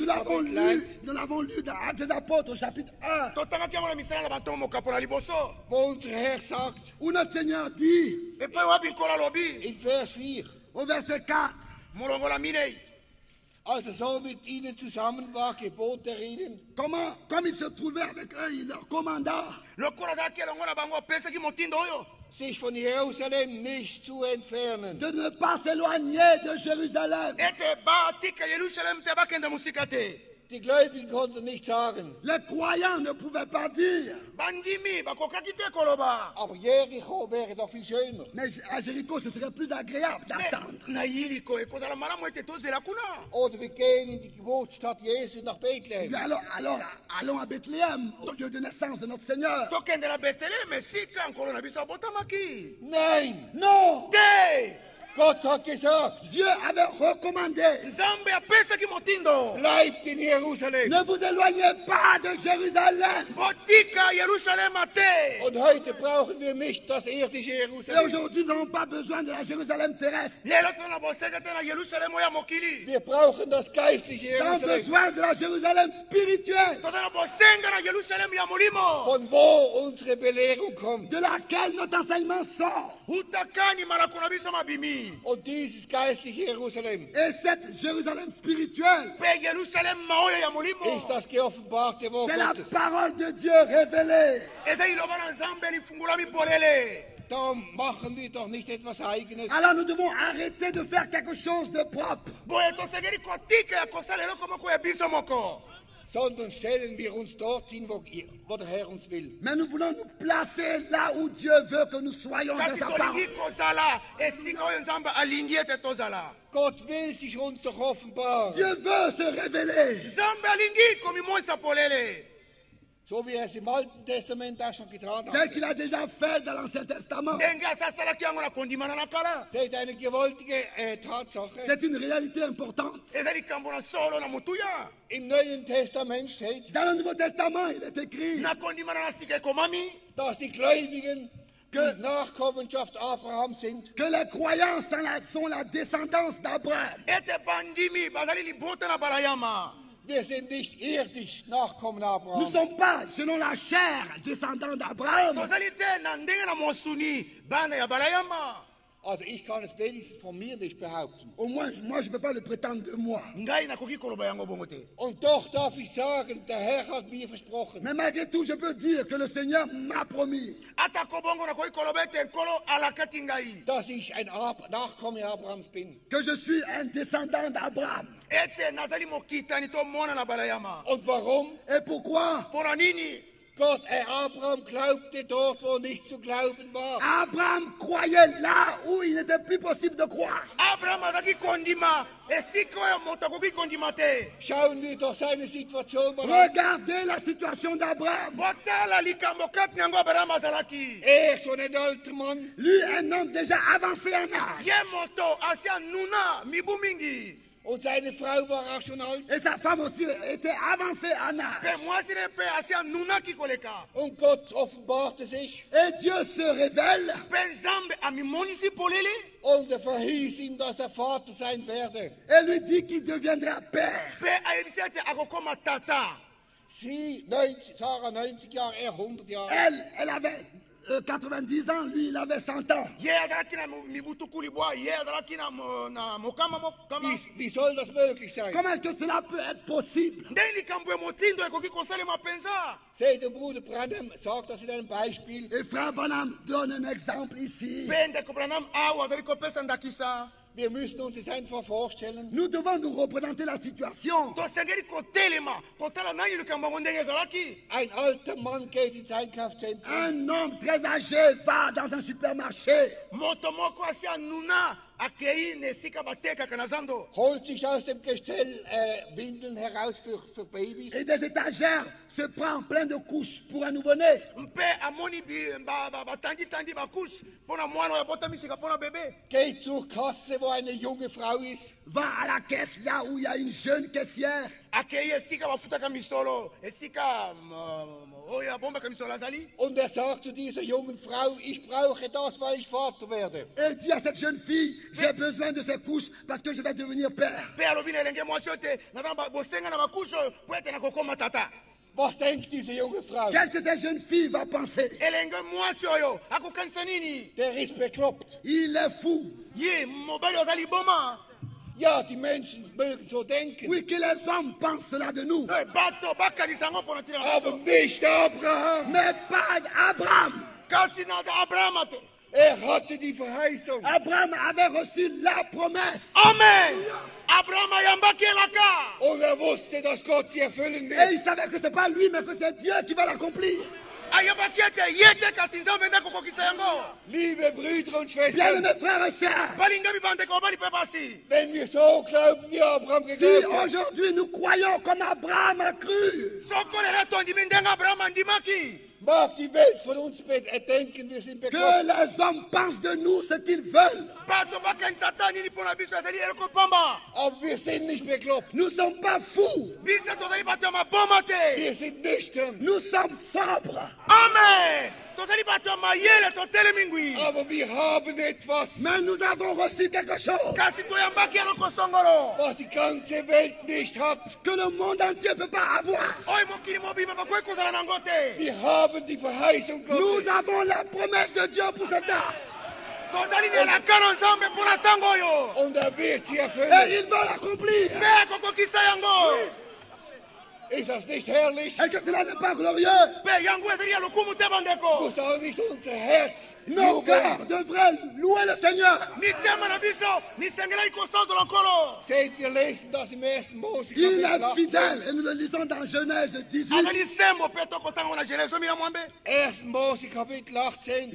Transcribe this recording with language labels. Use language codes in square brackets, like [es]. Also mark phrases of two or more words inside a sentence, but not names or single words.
[fr] Nous l'avons [de] Kapitel 1, [fr] lu dans Actes des Apôtres, chapitre 1, [de] wo unser Herr sagt, [fr] où notre Seigneur dit, [de] in Vers 4, [fr] au verset 4, [de] als er so mit ihnen zusammen war, gebot er ihnen, [fr] comme il se trouvait avec eux, il leur commanda [de] sich von Jerusalem nicht zu entfernen. [fr] de ne pas s'éloigner de Jérusalem. [de] Die Gläubigen konnten nicht sagen, [fr] Les croyants ne pouvaient pas dire, [de] aber Jericho wäre doch viel schöner. [fr] mais à Jéricho, ce serait plus agréable d'attendre. [de] Oder wir gehen in die Geburtsstadt Jesu nach Bethlehem. [fr] Mais alors, allons à Bethléem, au lieu de naissance de notre Seigneur. [de] Nein, [fr] Non, [de] Gott hat gesagt, [fr] Dieu avait recommandé, [de] bleibt in Jerusalem. [fr] ne vous éloignez pas de Jérusalem. [de] Und heute brauchen wir nicht das irdische [fr] Et [de] Jerusalem. [fr] aujourd'hui, nous n'avons pas besoin de la Jérusalem terrestre. [de] Wir brauchen das geistliche [fr] Nous avons [de] Jerusalem, [fr] besoin de la Jérusalem spirituelle, [de] von wo unsere Belehrung kommt. [fr] de laquelle notre enseignement sort. [de] Und dieses geistliche Jerusalem [fr] Et cette Jérusalem spirituelle, [de] ist das geoffenbarte Wort [fr] c'est la [de] Gottes. [fr] parole de Dieu révélée. [de] Darum machen wir doch nicht etwas Eigenes, [fr] Alors nous devons arrêter de faire quelque chose de propre, [de] sondern stellen wir uns dorthin, wo der Herr uns will. [fr] mais nous voulons nous placer là où Dieu veut que nous soyons dans sa parole. [de] Gott will sich uns doch offenbaren, [fr] Dieu veut se révéler, [de] so wie er es im Alten Testament auch schon getan [fr] tel [de] hat. [fr] qu'il a déjà fait dans l'Ancien Testament. [de] Seht eine gewaltige Tatsache. [fr] C'est une réalité importante. [de] Im Neuen Testament steht, [fr] Dans le Nouveau Testament, il est écrit [de] dass die Gläubigen die Nachkommenschaft Abrahams sind. [fr] que les croyants sont la descendance d'Abraham. [de] Wir sind nicht irdisch Nachkommen [fr] Nous ne [de] Abrahams. [fr] sommes pas, selon la chair, descendants d'Abraham. [de] Also ich kann es wenigstens von mir nicht behaupten. [fr] Au moins, moi, je ne peux pas le prétendre de moi. [de] Und doch darf ich sagen, der Herr hat mir versprochen, [fr] Mais malgré tout, je peux dire que le Seigneur m'a promis [de] dass ich ein Nachkomme Abrahams bin. [fr] que je suis un descendant d'Abraham. [de] Und warum? [fr] Et pourquoi? [de] Gott, Abraham glaubte dort, wo nicht zu glauben war. [fr] Abraham croyait là où il n'était plus possible de croire. [de] Schauen wir doch seine Situation mal an. [fr] Regardez la situation d'Abraham. [de] Schon ein alter Mann, [fr] Lui, un homme déjà avancé en âge. [de] Und seine Frau war auch schon alt. [fr] Et sa femme aussi était avancée en âge. [de] Und Gott offenbarte sich. [fr] Et Dieu se révèle. [de] Und er verhieß ihm, dass er Vater sein werde. [fr] Et lui dit qu'il deviendra père. [de] Sie, Sarah 90 Jahre, er 100 Jahre. [fr] Elle avait 90 ans, lui il avait 100 ans. [de] Wie soll das möglich sein? [fr] Comment est-ce que cela peut être possible? [de] Seht, der Bruder Branham sagt das in einem Beispiel. [fr] Et frère Branham donne un exemple ici. [de] Wir müssen uns das einfach vorstellen. [fr] Nous devons nous représenter la situation. [de] Ein alter Mann geht ins Einkaufszentrum. [fr] Un homme très âgé va dans un supermarché. [de] Holt sich aus dem Gestell Windeln heraus für Babys. [fr] Et des étagères se prend plein de couches pour un nouveau-né. [de] Geht zur Kasse, wo eine junge Frau ist. [fr] Va à la caisse là où il y a une jeune caissière. [de] Und er sagt zu dieser jungen Frau, ich brauche das, weil ich Vater werde. [fr] Et dit à cette jeune fille, j'ai besoin de ces couches parce que je vais devenir père. [de] Was denkt diese junge Frau? [fr] Qu'est-ce que cette jeune fille va penser? [de] Der ist bekloppt. [fr] Il est fou. [de] Ja, die Menschen mögen so denken. [fr] Oui, que les hommes pensent cela de nous. [de] Aber nicht Abraham. [fr] Mais pas Abraham. [de] Er hatte die Verheißung. [fr] Abraham avait reçu la promesse. [de] Amen. Und er wusste, dass Gott sie erfüllen [fr] Et [de] wird. [fr] il savait que ce n'est pas lui, mais que c'est Dieu qui va l'accomplir. [de] Liebe Brüder und [fr] Bien, [de] Schwestern, [fr] mes frères et sœurs, [de] wenn wir so glauben, wie Abraham [fr] si [de] geglaubt hat, [fr] aujourd'hui nous croyons comme Abraham a cru, [de] mag die Welt von uns denken, wir sind [fr] que [de] bekloppt. [fr] les hommes pensent de nous ce qu'ils veulent. [de] Aber wir sind nicht bekloppt. [fr] Nous ne sommes pas fous. [de] Wir sind nüchtern. [fr] Nous sommes sobres. [de] Amen. Aber wir haben etwas, [fr] Mais nous avons reçu quelque chose [de] was die ganze Welt nicht hat. [fr] que le monde entier ne peut pas avoir. [de] Wir haben die Verheißung [fr] Nous [de] Gottes. [fr] avons la promesse de Dieu pour ce temps. [de] Und er wird sie [fr] Et [de] erfüllen. [fr] il va l'accomplir. [de] Ist das nicht herrlich? [fr] Et que cela n'est pas glorieux. [de] Muss da nicht unser Herz [fr] Nos cœurs devraient louer le Seigneur. [de] Seht, wir lesen das im 1. Mose [fr] Il [de] Kapitel [fr] est [de] 18. [fr] fidèle. Et nous le lisons dans Genèse 18. [de] 1. Mose Kapitel 18,